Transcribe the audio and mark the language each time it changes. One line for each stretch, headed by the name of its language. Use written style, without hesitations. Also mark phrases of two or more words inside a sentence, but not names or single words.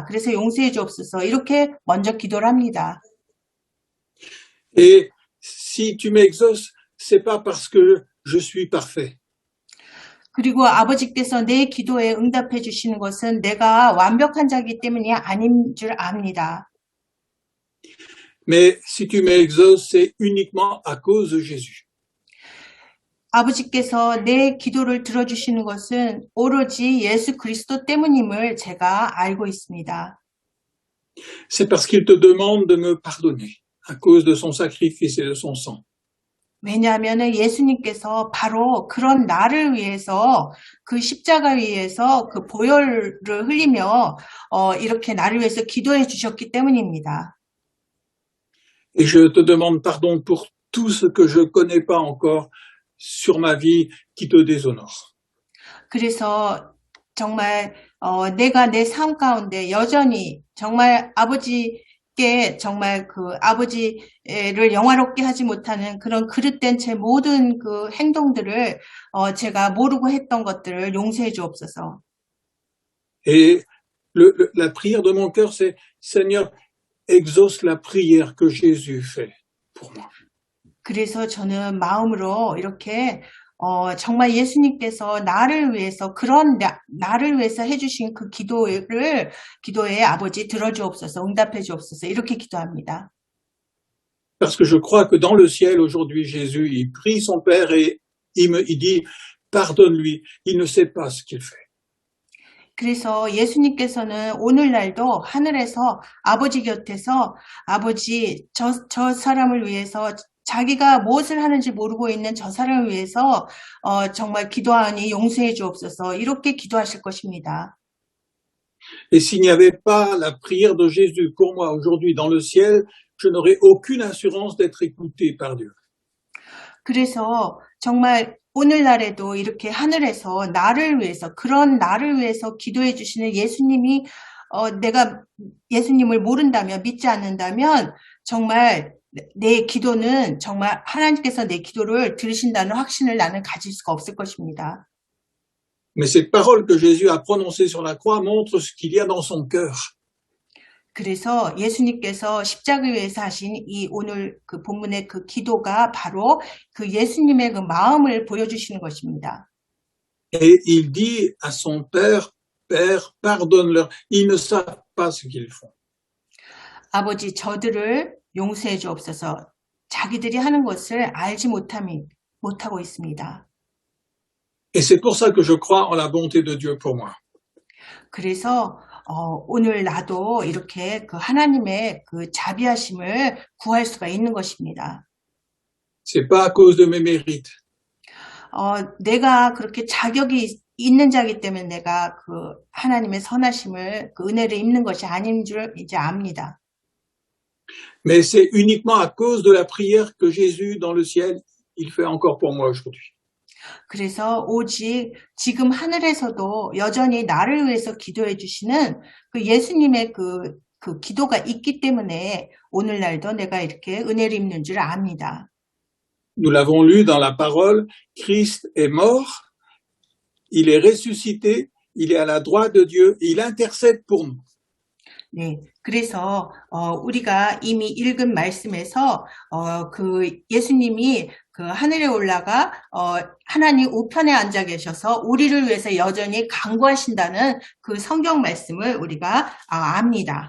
Korean: 그래서 용서해 주옵소서. 이렇게 먼저 기도를 합니다.
French: Et si tu m'exauces, c'est pas parce que je suis parfait.
Korean: 그리고 아버지께서 내 기도에 응답해 주시는 것은 내가 완벽한 자이기 때문이 아닌 줄 압니다.
French: Mais si tu m'exauces, c'est uniquement à cause de Jésus.
Korean: 아버지께서 내 기도를 들어주시는 것은 오로지 예수 그리스도 때문임을 제가 알고 있습니다.
French: C'est parce qu'il te demande de me pardonner à cause de son sacrifice et de son sang.
Korean: 왜냐하면 예수님께서 바로 그런 나를 위해서 그 십자가 위에서 그 보혈을 흘리며 이렇게 나를 위해서 기도해 주셨기 때문입니다.
French: Et je te demande pardon pour tout ce que je connais pas encore sur ma vie qui te déshonore.
Korean: 그래서 정말 내가 내 삶 가운데 여전히 정말 아버지께 정말 그 아버지를 영화롭게 하지 못하는 그런 그릇된 제 모든 그 행동들을 제가 모르고 했던 것들을 용서해 주옵소서.
French: Et la prière de mon cœur, c'est Seigneur, exauce la prière que Jésus fait pour moi.
Korean: 그래서 저는 마음으로 이렇게 정말 예수님께서 나를 위해서 그런 나를 위해서 해주신 그 기도에 아버지 들어주옵소서, 응답해 주옵소서 이렇게 기도합니다.
French: Parce que je crois que dans le ciel aujourd'hui, Jésus, il prie son Père et il dit, pardonne-lui, il ne sait pas ce qu'il fait.
Korean: 그래서 예수님께서는 오늘날도 하늘에서 아버지 곁에서 아버지 저 사람을 위해서 자기가 무엇을 하는지 모르고 있는 저 사람을 위해서 정말 기도하니 용서해 주옵소서 이렇게 기도하실 것입니다.
French: Et s'il n'y avait pas la prière de Jésus pour moi aujourd'hui dans le ciel, je n'aurais aucune assurance d'être écouté par Dieu.
Korean: 그래서 정말 오늘날에도 이렇게 하늘에서 나를 위해서 그런 나를 위해서 기도해 주시는 예수님이 내가 예수님을 모른다면 믿지 않는다면 정말 내 기도는 정말 하나님께서 내 기도를 들으신다는 확신을 나는 가질 수가 없을 것입니다.
French: Mais ces paroles que Jésus a prononcées sur la croix montrent ce qu'il y a dans son cœur.
Korean: 그래서 예수님께서 십자가 위에서 하신 이 오늘 그 본문의 그 기도가 바로 그 예수님의 그 마음을 보여주시는 것입니다.
French: Et il dit à son Père, Père, pardonne-leur, ils ne savent pas ce qu'ils font.
Korean: 아버지 저들을 용서해 주옵소서. 자기들이 하는 것을 알지 못하고 있습니다.
French: Et c'est pour ça que je crois en la bonté de Dieu pour moi.
Korean: 그래서 오늘 나도 이렇게 그 하나님의 그 자비하심을 구할 수가 있는 것입니다.
French: C'est pas à cause de mes mérites.
Korean: 내가 그렇게 자격이 있는 자기 때문에 내가 그 하나님의 선하심을 그 은혜를 입는 것이 아닌 줄 이제 압니다.
French: Mais c'est uniquement à cause de la prière que Jésus dans le ciel, il fait encore pour moi aujourd'hui.
Korean: 그래서 오직 지금 하늘에서도 여전히 나를 위해서 기도해 주시는 그 예수님의 그 기도가 있기 때문에 오늘날도 내가 이렇게 은혜를 입는 줄 압니다.
French: Nous l'avons lu dans la parole, Christ est mort, il est ressuscité, il est à la droite de Dieu, il intercède pour nous.
Korean: 네, 그래서 우리가 이미 읽은 말씀에서 그 예수님이 그 하늘에 올라가 하나님 우편에 앉아 계셔서 우리를 위해서 여전히 간구하신다는 그 성경 말씀을 우리가 압니다.